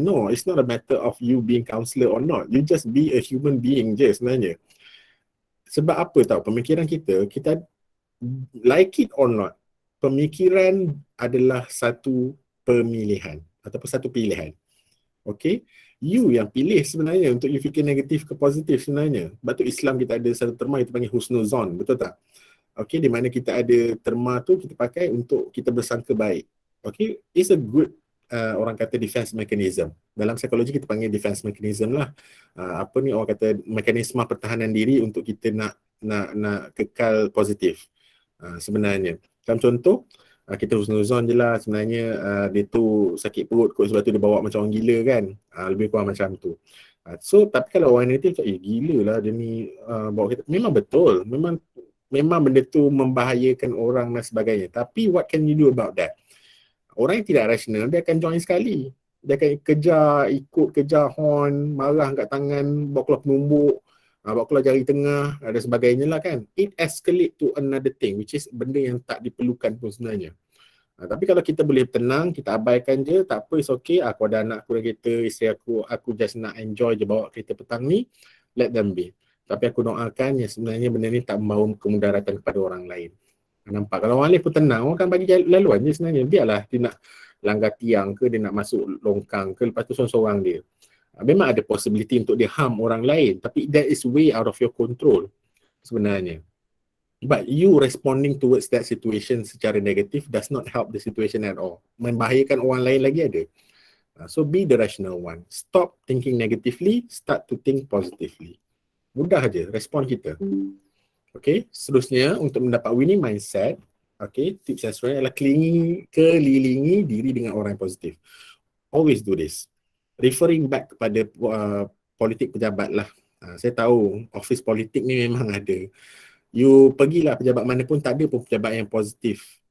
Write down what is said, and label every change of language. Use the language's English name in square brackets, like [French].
[English] No, it's not a matter of you being counselor or not. You just be a human being [Malay] je sebenarnya. Sebab apa tahu, pemikiran kita [English] like it or not, [Malay] pemikiran adalah satu pemilihan ataupun satu pilihan. Okay, You yang pilih sebenarnya untuk you fikir negatif ke positif sebenarnya. Sebab tu Islam kita ada satu terma kita panggil husnuzon, betul tak? Okay, di mana kita ada terma tu kita pakai untuk kita bersangka baik. [English] Okay, it's a good [Malay] orang kata [English] defense mechanism. [Malay] Dalam psikologi kita panggil defense mechanism lah. Apa ni orang kata mekanisme pertahanan diri untuk kita nak kekal positif. Sebenarnya. Dalam contoh, kita husnuzon je lah sebenarnya dia tu sakit perut kot sebab tu dia bawa macam orang gila kan. Lebih kurang macam tu. So, tapi kalau orang negatif, gila lah dia ni bawa kita. Memang betul. Memang benda tu membahayakan orang dan sebagainya. [English] Tapi what can you do about that? [Malay] Orang yang tidak rasional, dia akan join sekali. Dia akan kejar horn, marah kat tangan, bawa keluar penumbuk, bawa keluar jari tengah dan sebagainya lah kan. [English] It escalate to another thing, which is [Malay] benda yang tak diperlukan pun sebenarnya. Tapi kalau kita boleh tenang, kita abaikan je, tak apa, [English] it's okay. [Malay] Aku ada anak aku dalam kereta, isteri aku just nak enjoy je bawa kereta petang ni, [English] let them be. [Malay] Tapi aku doakan yang sebenarnya benda ni tak membawa kemudaratan kepada orang lain. Nampak? Kalau orang lain pun tenang, orang akan bagi laluan je sebenarnya. Biarlah dia nak langgar tiang ke, dia nak masuk longkang ke, lepas tu seorang-seorang dia. Memang ada possibility untuk dia harm orang lain, tapi [English] that is way out of your control [Malay] sebenarnya. [English] But you responding towards that situation [Malay] secara negatif [English] does not help the situation at all. [Malay] Membahayakan orang lain lagi ada. [English] So be the rational one. Stop thinking negatively, start to think positively. [Malay] Mudah je respon kita. Okay, seterusnya untuk mendapat winning mindset, okay, tips yang sebenarnya adalah kelilingi diri dengan orang yang positif. [English] Always do this. Referring back [Malay] kepada politik pejabat lah. Saya tahu office politik ni memang ada. You pergilah pejabat mana pun, tak ada pun pejabat yang positif.